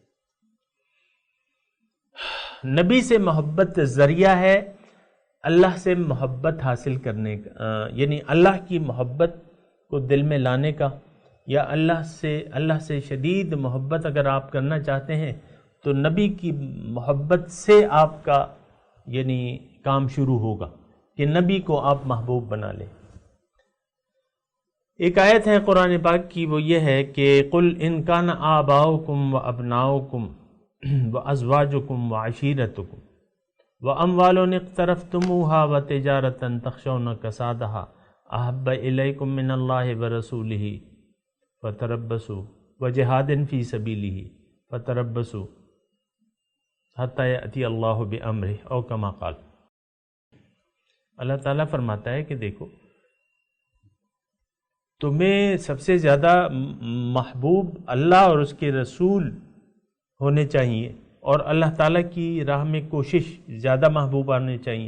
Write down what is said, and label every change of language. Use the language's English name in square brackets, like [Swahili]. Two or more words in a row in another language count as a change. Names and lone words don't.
[Urdu] نبی سے محبت سے ہے اللہ سے محبت حاصل کرنے کا، یعنی اللہ کی محبت کو دل میں لانے کا، یا اللہ سے شدید محبت اگر آپ کرنا چاہتے ہیں تو نبی کی محبت سے آپ کا یعنی کام شروع ہوگا کہ نبی کو آپ محبوب بنا لیں. ایک آیت ہے قرآن پاک کی، وہ یہ ہے کہ [Arabic] قل ان کان آباؤکم و ابناؤکم و ازواجکم و عشیرتکم و اموال اقترفتموها و تجارتا تخشون کسادها احب الیکم من اللہ ورسولہ فتربصوا و جہاد فی سبیلہ فتربصوا حتی یأتی اللہ بامرہ او کما قال. [Urdu] اللہ تعالیٰ فرماتا ہے کہ دیکھو، تمہیں سب سے زیادہ محبوب اللہ اور اس کے رسول ہونے چاہیے، اور اللہ تعالیٰ کی راہ میں کوشش زیادہ محبوب آنے چاہیے.